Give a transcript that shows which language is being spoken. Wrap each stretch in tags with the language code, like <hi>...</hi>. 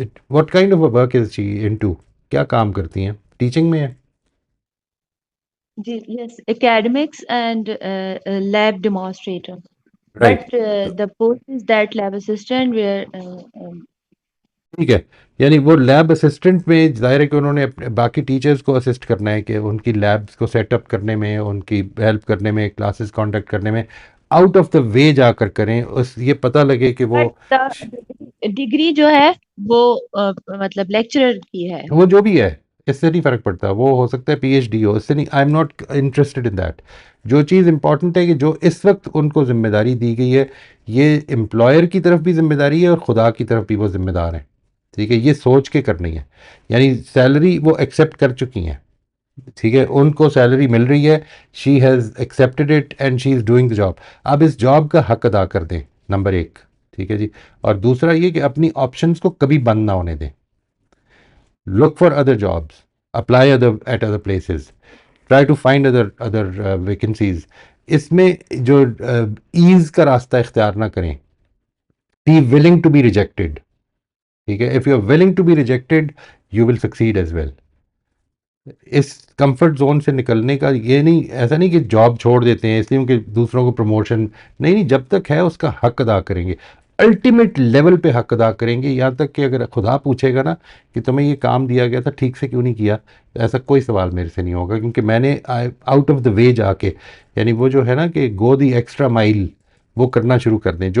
<en>What kind of work is she into?</en> <ur>کیا کام کرتی ہیں؟ ٹیچنگ میں ہے؟</ur> <en>جی yes, academics and lab demonstrator. Right. But the post is that lab assistant where</en> <ur>ٹھیک ہے، یعنی وہ لیب اسسٹنٹ میں ظاہر ہے کہ انہوں نے اپنے باقی ٹیچرز کو اسسٹ کرنا ہے کہ ان کی لیبس کو سیٹ اپ کرنے میں، ان کی ہیلپ کرنے میں، کلاسز کانڈکٹ کرنے میں آؤٹ آف دا وے جا کر کریں. یہ پتہ لگے کہ وہ ڈگری جو ہے وہ مطلب لیکچرر کی ہے. جو بھی ہے اس سے نہیں فرق پڑتا. وہ ہو سکتا ہے پی ایچ ڈی ہو، اس سے نہیں.</ur> <en>I am not interested in that.</en> <ur>جو چیز امپورٹنٹ ہے کہ جو اس وقت ان کو ذمہ داری دی گئی ہے، یہ امپلائر کی طرف بھی ذمہ داری ہے اور خدا کی طرف بھی وہ ذمہ دار ہیں. ٹھیک ہے، یہ سوچ کے کرنی ہے. یعنی سیلری وہ ایکسیپٹ کر چکی ہیں. ٹھیک ہے، ان کو سیلری مل رہی ہے،</ur> <en>She has accepted it and she is doing the job.</en> <ur>اب اس جاب کا حق ادا کر دیں، نمبر ایک. ٹھیک ہے جی. اور دوسرا یہ کہ اپنی آپشنس کو کبھی بند نہ ہونے دیں.</ur> <en>Look for other jobs, apply at other places, try to find other vacancies.</en> <ur>اس میں جو ایز کا راستہ اختیار نہ کریں.</ur> <en>Be willing to be rejected.</en> <ur>ٹھیک ہے،</ur> <en>if you are willing to be rejected, you will succeed as well.</en> <ur>اس comfort zone سے نکلنے کا یہ نہیں، ایسا نہیں کہ جاب چھوڑ دیتے ہیں اس لیے کہ دوسروں کو پروموشن نہیں، جب تک ہے اس کا حق ادا کریں گے، الٹیمیٹ لیول پہ حق ادا کریں گے. یہاں تک کہ اگر خدا پوچھے گا نا کہ تمہیں یہ کام دیا گیا تھا ٹھیک سے کیوں نہیں کیا، ایسا کوئی سوال میرے سے نہیں ہوگا، کیونکہ میں نے آؤٹ آف دا وے جا کے، یعنی وہ جو ہے نا کہ</ur> <en>go the extra mile,</en> <ur>وہ کرنا شروع کر دیں.</ur>